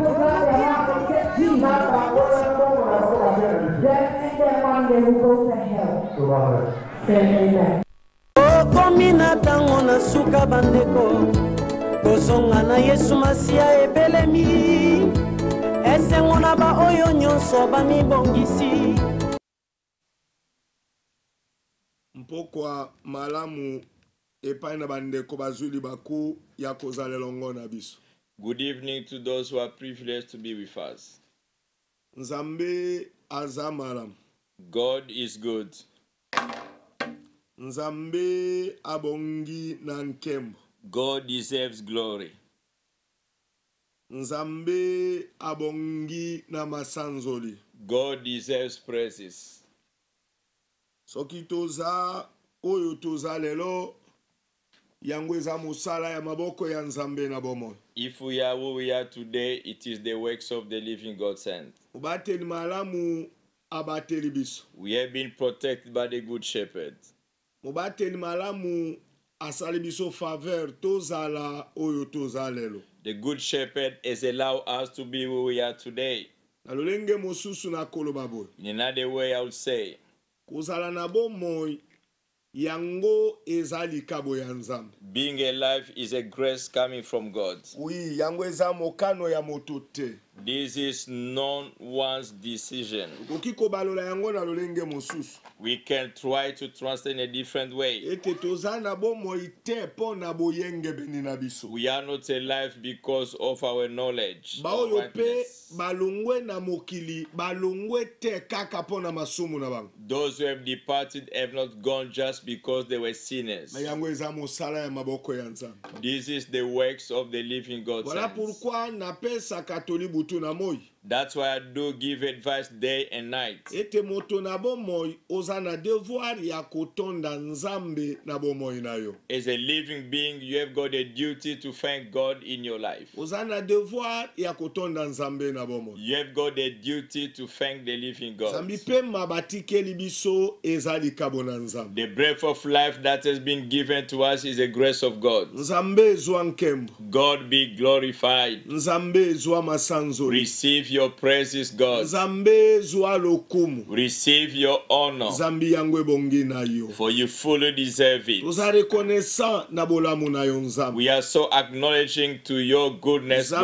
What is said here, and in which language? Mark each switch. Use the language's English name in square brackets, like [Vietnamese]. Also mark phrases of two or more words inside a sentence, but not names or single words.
[Lingala] okomi na ntango na suka bandeko kozonga na Yesu Masia ebelemi esengo na ba oyo nyonso bamibongisi mpokwa malamu epai na bandeko bazwili baku ya kozala elongo na biso. [English] Good evening to those who are privileged to be with us. [Lingala] Nzambe aza malamu. [English] God is good. [Lingala] Nzambe abongi na nkembo. [English] God deserves glory. [Lingala] Nzambe abongi na masanzoli. [English] God deserves praises. [Lingala] Soki toza oyo toza lelo yango eza musala ya maboko ya Nzambe na bomo. [English] If we are who we are today, it is the works of the living God's hand. [Lingala] Ubateli malamu abateli biso. [English] We have been protected by the good shepherd. [Lingala] Mubateli malamu asali biso faveur tozala oyo toza lelo. [English] The good shepherd has allowed us to be who we are today. [Lingala] Nalolenge mosusu na koloba boy. [English] In another way, I would say, [Lingala] kozala na bomoy yango ezali kabo ya Nzambe. [English] Being alive is a grace coming from God. [Lingala] Oui, yango eza mokano ya moto te. [English] This is no one's decision. [Lingala] Okiko balola yango na lolenge mosusu. [English] We can try to translate in a different way. [Lingala] Ete tozana bomoy te po na boyenge beni na biso. [English] We are not alive because of our knowledge. [Lingala] Baoyo pe balongwe na mokili balongwe te kaka po na masumu na bango. [English] Those who have departed have not gone just because they were sinners. [Lingala] Na yango eza mosala ya maboko ya Nzambe. [English] This is the works of the living God. [French] Voilà pourquoi [Lingala] na pesa katoli butu na moi. [English] That's why I do give advice day and night. [Lingala] Ete moto na bomoy oza na devoir ya kotonda Nzambe na bomoy na yo. [English] As a living being, you have got a duty to thank God in your life. [Lingala] Oza na devoir ya kotonda Nzambe na bomoy. [English] You have got a duty to thank the living God. [Lingala] Nzambi pe mabatikeli biso ezali kabo na Nzambe. [English] The breath of life that has been given to us is a grace of God. [Lingala] Nzambe ezwa nkembo. [English] God be glorified. [Lingala] Nzambe ezwa masanzo. [English] Receive your praises, God. [Lingala] Nzambe ezwa lokumu. [English] Receive your honor. [Lingala] Nzambi yango ebongi na yo. [English] For you fully deserve it. [Lingala] Toza reconnaissant na bolamu na yo Nzambe. [English] We are so acknowledging to your goodness, God.